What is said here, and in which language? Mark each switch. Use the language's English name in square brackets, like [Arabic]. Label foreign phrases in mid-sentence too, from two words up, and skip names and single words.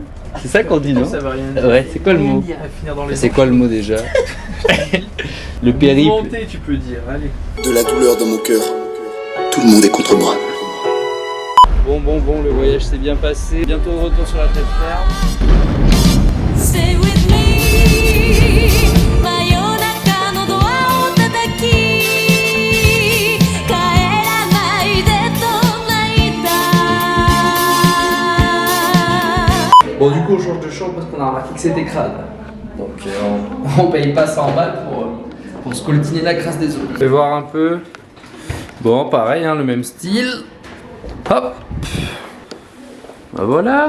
[French] C'est ça qu'on dit, non? Ça veut rien dire. Ouais, c'est quoi le mot? C'est quoi le mot déjà? Le périple. Monter, tu peux dire, allez. De la douleur dans mon cœur. Tout le monde est contre moi. Bon, le voyage s'est bien passé. Bientôt de retour sur la terre ferme. [English] Stay with me. [Japanese] 真夜中のドアを叩き帰らないで [French] Bon, du coup, on change de chambre parce qu'on a remarqué que c'était crade. Donc, on paye pas 100 balles pour scoltiner la crasse des autres. Je vais voir un peu. Bon, pareil, hein, le même style. Hop. Bah voilà.